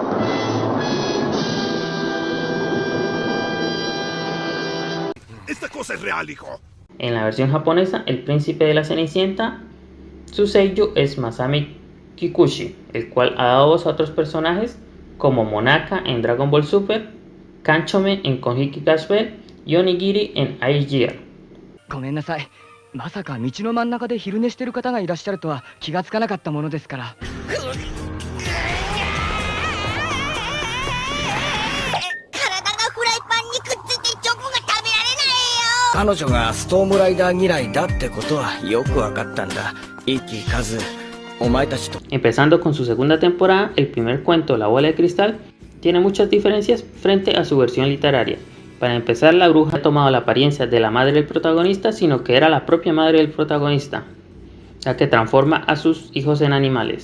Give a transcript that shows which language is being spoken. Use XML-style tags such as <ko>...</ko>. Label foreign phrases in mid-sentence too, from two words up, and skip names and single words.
<es>Esta cosa es real, hijo. En la versión japonesa, el príncipe de la Cenicienta, su seiyū es Masami Kikuchi, el cual ha dado voz a otros personajes como Monaka en Dragon Ball Super, Kanchome en Konjiki Crash Bell y Onigiri en Ice Gear.</es> <ja>ごめんなさい。まさか道の真ん中で昼寝してる方がいらっしゃるとは気がつかなかったものですから。体がフライパンにくっついてチョコが食べられないよ。</ja> <es>Empezando con su segunda temporada, el primer cuento, La bola de cristal, tiene muchas diferencias frente a su versión literaria. Para empezar, la bruja no ha tomado la apariencia de la madre del protagonista, sino que era la propia madre del protagonista, la que transforma a sus hijos en animales.</es>